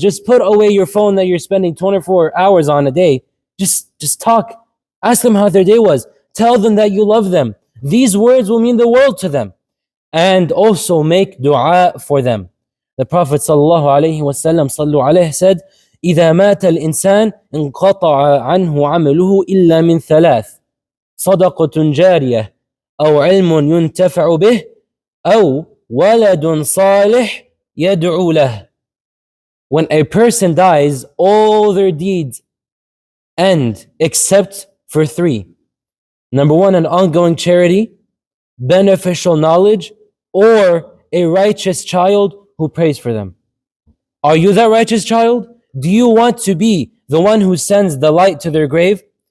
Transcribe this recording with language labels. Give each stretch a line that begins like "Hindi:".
English: Just put away your phone that you're spending 24 hours on a day. Just talk. Ask them how their day was. Tell them that you love them. These words will mean the world to them. And also make dua for them. The Prophet sallallahu alaihi wasallam said,
Arabic: إذا مات الإنسان انقطع عنه عمله إلا من ثلاث: صدقة جارية، أو علم ينتفع به، أو ولد صالح يدعو له.
English: When a person dies, all their deeds end except for three. Number one, an ongoing charity, beneficial knowledge, or a righteous child who prays for them. Are you that righteous child? Do you want to be the one who sends the light to their grave?